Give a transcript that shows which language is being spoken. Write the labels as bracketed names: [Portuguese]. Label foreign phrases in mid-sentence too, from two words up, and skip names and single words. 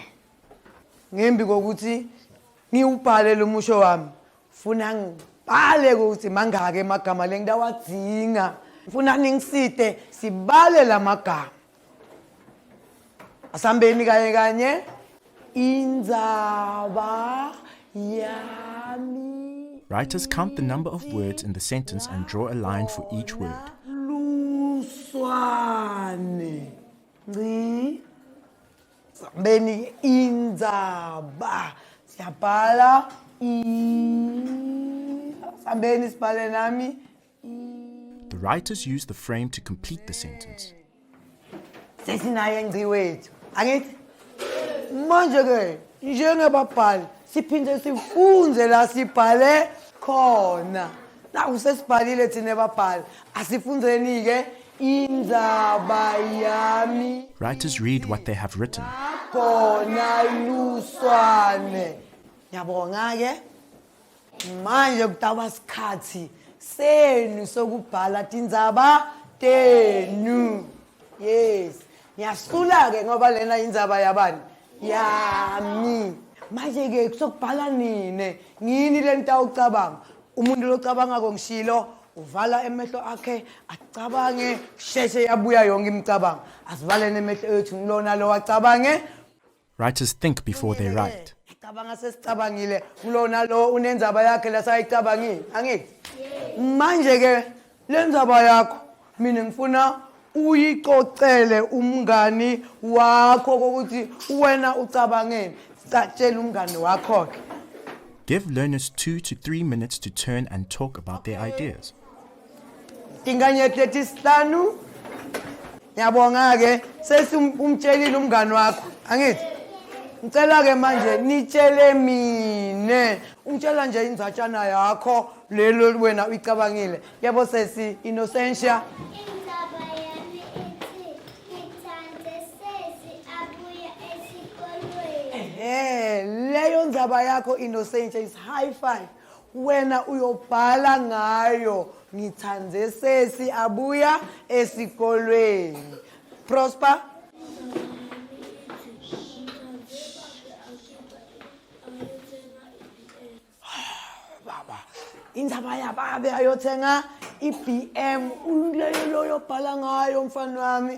[Swati] Ngembi kokuthi ngiubhale lo musho wami, funa ngibhale ukuthi mangake amagama lengidawadzinga. Funa ningisite sibale lamagama. Asambeni kanye kanye indzaba yami. [English] Writers count the number of words in the sentence and draw a line for each word. [Swati] Luswane. Ngci. Sambeni indzaba. Siyabhala sambeni sibhale nami. [English] The writers use the frame to complete the sentence. [Swati] Sesinaye ngci wethu. Angithi? Manje ke njengebabhali siphinde sifunze la sibhale khona. Na usesibhalile thina babhali. Asifunzeni ke indzaba yami. [English] Writers read what they have written. [Swati] Khona luswane. Yabonga ke manje kutaba sikhathi senu sokubhala tindzaba tenu. [English] Yes. [Swati] Ngiyasula ke ngoba lena indzaba yabani? Yami. Manje ke kusokubhala nini? Ngini lenta ucabanga. Umuntu locabanga ngishilo uvala emehlo akhe acabange sheshe yabuya yonke imicabango. Asivale nemehlo ethu ngilona lo wacabange. [English] Writers think before they write. [Swati] Cabanga sesicabangile kulona lo unendzaba yakhe lasayicabangile. Angithi? Manje ke lenzaba yakho mina ngifuna uyicocele umngani wakho ukuthi wena ucabangeni. Sicatshela umngani wakho ke. [English] Give learners 2 to 3 minutes to turn and talk about their ideas. [Swati] Tinganye 35. Ngiyabonga ke sesimtshelile umngani wakho. Angithi? Ngicela ke manje nitshele mine. Ungitshela nje indzatshana yakho lelo wena uyicabangile. Yabo sesi Innocentia. Indzaba yami ithi ngithande sesi abuya esikolweni. Leyo ndzaba yakho Innocentia [English] is high five. [Swati] Wena uyobhala ngayo ngithande sesi abuya esikolweni. Prosper. Baba, indzaba yababe ayothenga iBM uleyo yobhala ngayo mfana wami.